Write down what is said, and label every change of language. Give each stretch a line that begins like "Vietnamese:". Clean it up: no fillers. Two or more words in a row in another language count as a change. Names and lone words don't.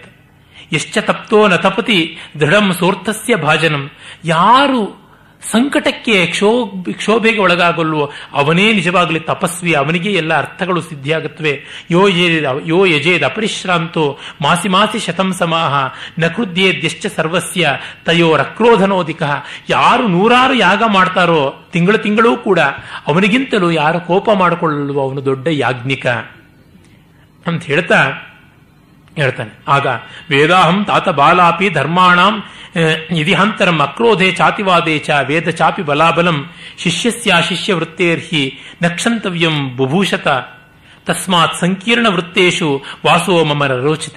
Sanskrit: ಎಶ್ಚ ತಪ್ತೋ ನ ತಪತಿ ದೃಢಂ ಸೋರ್ಥಸ್ಯ ಭಾಜನಂ.
Kannada: ಯಾರು ಸಂಕಟಕ್ಕೆ ಕ್ಷೋಭೆಗೆ ಒಳಗಾಗಲ್ವೋ ಅವನೇ ನಿಜವಾಗಲಿ ತಪಸ್ವಿ, ಅವನಿಗೆ ಎಲ್ಲ ಅರ್ಥಗಳು ಸಿದ್ಧಿಯಾಗುತ್ತವೆ.
Sanskrit: ಯೋ ಯಜೇದ್ ಅಪರಿಶ್ರಾಂತೋ ಮಾಸಿ ಮಾಸಿ ಶತಂ ಸಮಾಹ ನ ಕೃದ್ಯೇದ್ಯಶ್ಚ ಸರ್ವಸ್ಯ ತಯೋರಕ್ರೋಧನೋಧಿಕ.
Kannada: ಯಾರು 100 ಯಾಗ ಮಾಡ್ತಾರೋ ತಿಂಗಳು ಕೂಡ ಅವನಿಗಿಂತಲೂ ಯಾರು ಕೋಪ ಮಾಡಿಕೊಳ್ಳಲ್ವೋ ಅವನು ದೊಡ್ಡ ಯಾಜ್ಞಿಕ ಅಂತ ಹೇಳ್ತಾನೆ.
Sanskrit: ಆಗ ವೇದಾಹಂ ತಾತ ಬಾಲಾಪಿ ಧರ್ಮಾಣಂ ಇದಿಹಾಂತರಂ ಅಕ್ರೋಧೆ ಚಾತಿವಾದೇ ಚ ವೇದ ಚಾಪಿ ಬಲಾಬಲಂ ಶಿಷ್ಯಸ್ಯಾಶಿಷ್ಯ ವೃತ್ತೇರ್ಹಿ ನಕ್ಷಂತವ್ಯಂ ಬುಭೂಷತ ತಸ್ಮಾತ್ ಸಂಕೀರ್ಣ ವೃತ್ತೇಶು ವಾಸೋ ಮಮ ರೋಚತೆ.